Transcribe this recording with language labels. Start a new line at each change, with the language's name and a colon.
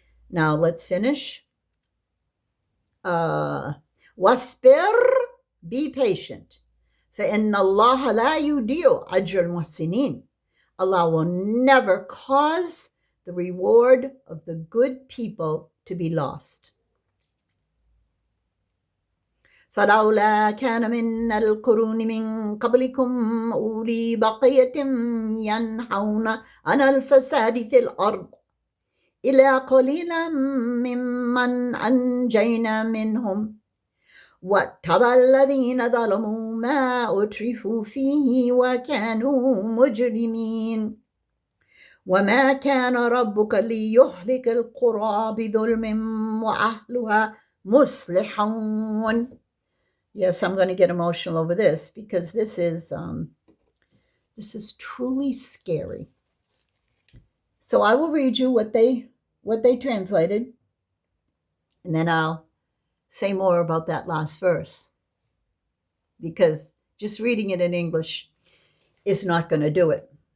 English: Now let's finish. Wasbir, be patient.
Arabic: فَإِنَّ اللَّهَ لَا يُضِيعُ أَجْرَ الْمُحْسِنِينَ.
English: Allah will never cause the reward of the good people to be lost.
Arabic: فلولا كان من القرون من قبلكم أولي بقية ينهون عن الفساد في الأرض إلا قليلا ممن أنجينا منهم واتبع الذين ظلموا ما أترفوا فيه وكانوا مجرمين وما كان ربك ليهلك القرى بظلم وأهلها مصلحون.
English: Yes, I'm going to get emotional over this because this is truly scary. So I will read you what they translated, and then I'll say more about that last verse, because just reading it in English is not going to do it.